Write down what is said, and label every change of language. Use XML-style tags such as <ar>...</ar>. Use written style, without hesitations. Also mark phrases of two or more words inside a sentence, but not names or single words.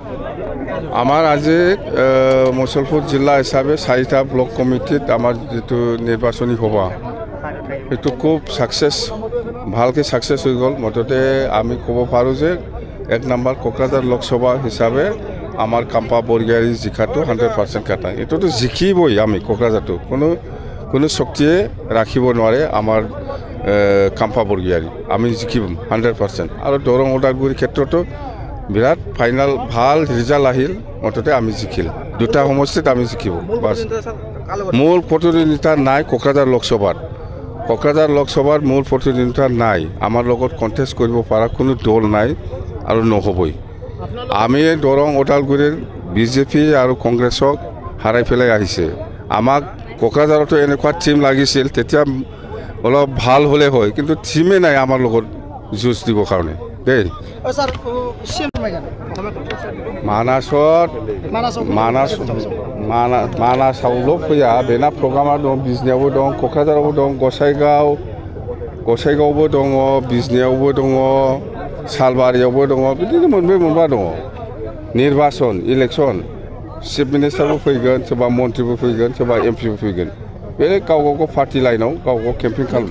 <as>আমার আজি মুছলপুর জেলা হিসাবে 4টা ব্লক কমিটিত আমার যেটো নির্বাচনী সভা এটো খুব সাকসেস ভালকে সাকসেস হয়ে গেল মততে আমি কব পারো যে 1 নম্বর কোকরাঝার লোকসভা হিসাবে আমার কাম্পা বরগিয়ারি জিকাটো 100% কাটা এটো তো জিকিবই আমি কোকরাঝারটো কোনো শক্তিয়ে রাখিব নোৱাৰে আমার কাম্পা বরগিয়ারি আমি জিকিম 100% আর দৰং ওদালগুৰি ক্ষেত্ৰতো বিরাট ফাইনাল ভাল রেজাল্ট আহিল মততে আমি জিকিল দুটা সমষ্টিত আমি জিকিব বাস মূল প্রতিদ্বন্দ্বিতা নাই কোকরাঝার লোকসভার মূল প্রতিদ্বন্দ্বিতা নাই আমার লগত কন্টেস্ট কৰিব পৰা কোনো দল নাই আর নহবই আমি দৰং ওদালগুৰিৰ বিজেপি আর কংগ্রেসক হারাই ফেলাই আহিছে আমাক কোকরাঝারতো এনেকুৱা টিম লাগিছিল তেতিয়া অলপ ভাল হলে হয় কিন্তু টিমে নাই আমার লগত যুঁজ দিব কাৰণে দেই</as> <brx>मानासावल' फैया बेना प्रग्रामा दं बिजनियावबो दं क'क्राझारावबो दं गसाइगावबो दङ बिजनियावबो दङ सालबारियावबो दङ बिदिनो मोनबा दङ निर्वाचन</brx> <en>election chief minister-bo</en> <brx>फैगोन सोरबा मन्थ्रिबो फैगोन सोरबा एमपिबो फैगोन बे गाव</brx> <en>party line-ao</en> <brx>गाव केम्पेइन खालामो</brx>